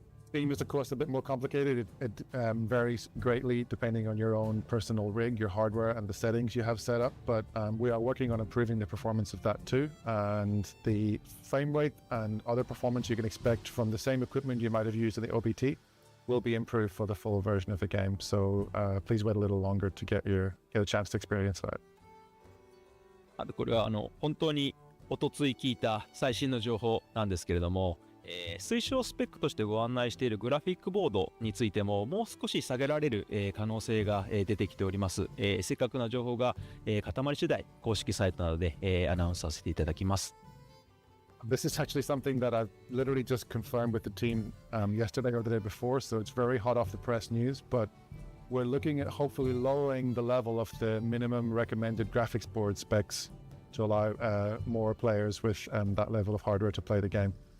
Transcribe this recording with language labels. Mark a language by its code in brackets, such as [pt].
[en] Steam is of course a bit more complicated. It varies greatly depending on your own personal rig, your hardware, and the settings you have set up. But we are working on improving the performance of that too. And the frame rate and other performance you can expect from the same equipment you might have used in the OBT will be improved for the full version of the game. So please wait a little longer to get a chance to experience that. [ja] あとこれは本当におとつい聞いた最新の情報なんですけれども、推奨スペックとしてご案内しているグラフィックボードについてももう少し下げられる、可能性が、出てきております。正確な情報が、固まり次第公式サイトなどで、アナウンスさせていただきます。 [en] This is actually something that I've literally just confirmed with the team yesterday or the day before, so it's very hot off the press news, but we're looking at hopefully lowering the level of the minimum recommended graphics board specs to allow more players with that level of hardware to play the game.